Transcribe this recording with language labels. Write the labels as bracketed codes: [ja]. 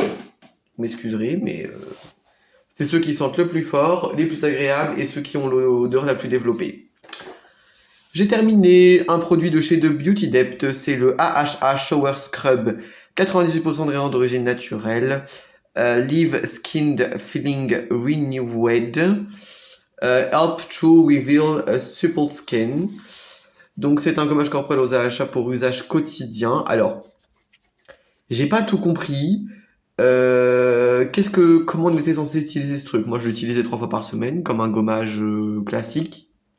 [fr] Vous m'excuserez, mais c'est ceux qui sentent le plus fort, les plus agréables et ceux qui ont l'odeur la plus développée. J'ai terminé un produit de chez The Beauty Depth, c'est le AHA Shower Scrub, 98% de rayons d'origine naturelle. [en] Leave skinned feeling renewed. Help to reveal a supple skin. [fr] Donc c'est un gommage corporel aux AHA pour usage quotidien. Alors, j'ai pas tout compris. Comment on était censé utiliser ce truc? Moi je l'utilisais 3 fois par semaine comme un gommage classique.